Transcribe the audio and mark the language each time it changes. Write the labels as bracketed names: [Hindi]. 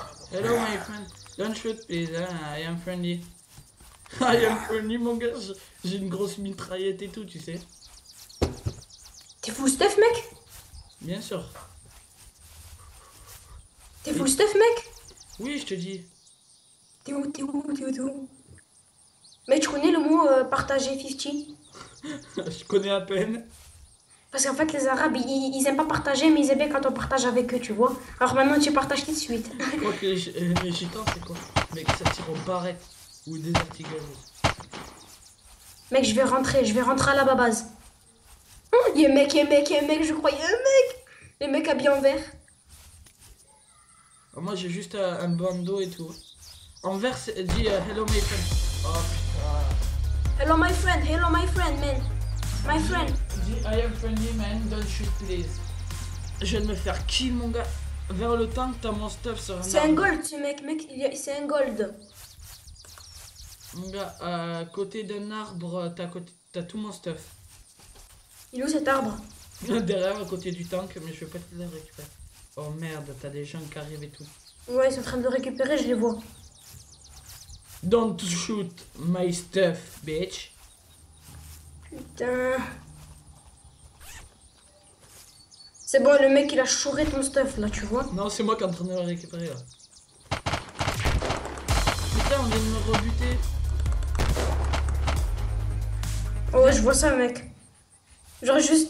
[English] Hello my friend, don't shoot please, I am friendly. I am friendly [French] mon gars, j'ai une grosse mitraillette et tout, tu sais. T'es full stuff, mec? Bien sûr. T'es full stuff, mec? Oui, je te dis. T'es où? T'es où? T'es où? T'es où? Mec, tu connais le mot partager 50? Je connais à peine. Parce qu'en fait, les Arabes, ils aiment pas partager, mais ils aiment bien quand on partage avec eux, tu vois. Alors maintenant, tu partages tout de suite. Je crois que les gitans, c'est quoi? Mec, ça tire en barrette. Ou des articuleuses. Mec, je vais rentrer à la base. Il y a un mec, je croyais un mec. Les mecs habillés en vert. Moi, j'ai juste un bandeau et tout. En vert, dit [English] hello my friend. [French] Oh putain. [English] Hello my friend, man. My friend. [French] Dis [English] I am friendly man, don't shoot please. [French] Je viens de me faire kill mon gars. Vers le tank, t'as mon stuff sur un C'est un arbre. gold, ce mec, c'est un gold. Mon gars, à côté d'un arbre, t'as tout mon stuff. Il est où cet arbre? Derrière, à côté du tank, mais je vais pas te le récupérer. Oh merde, t'as des gens qui arrivent et tout. Ouais, ils sont en train de le récupérer, je les vois. [English] Don't shoot my stuff, bitch. [French] Putain. C'est bon, le mec, il a chouré ton stuff, là, tu vois. Non, c'est moi qui est en train de le récupérer là. Putain, on vient de me rebuter. Oh, ouais, je vois ça, mec. Genre juste...